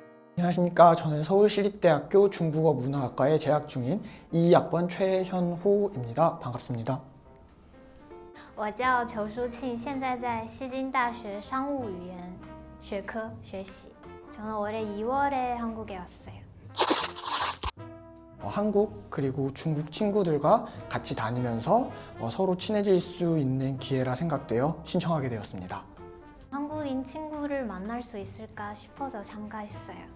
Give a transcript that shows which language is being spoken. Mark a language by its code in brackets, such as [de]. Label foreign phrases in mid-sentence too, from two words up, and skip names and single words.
[ko] 안녕하십니까. 저는 서울시립대학교 중국어 문화학과에 재학 중인 2학번 최현호입니다. 반갑습니다. [zh] 我叫裘淑庆，现在在西京大学商务语言学科学习。 [ko] 저는 올해 2월에 한국에 왔어요. 한국 그리고 중국 친구들과 같이 다니면서 서로 친해질 수 있는 기회라 생각되어 신청하게 되었습니다. 한국인 친구를 만날 수 있을까 싶어서 참가했어요.